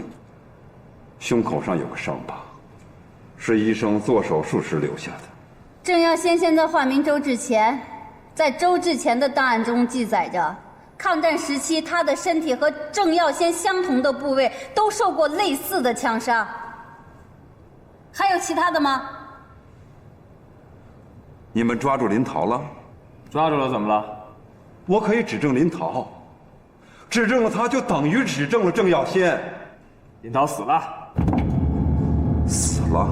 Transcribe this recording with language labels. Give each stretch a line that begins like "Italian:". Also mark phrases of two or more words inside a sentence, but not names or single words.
Chinese: 胸口上有個傷疤，是醫生做手術時留下的。鄭耀先現在化名周志前，在周志前的檔案中記載着，抗戰時期他的身體和鄭耀先相同的部位都受過類似的槍傷。還有其他的嗎？你們抓住林桃了？抓住了，怎麼了？我可以指證林桃，指證了他就等於指證了鄭耀先。林涛死了。死了？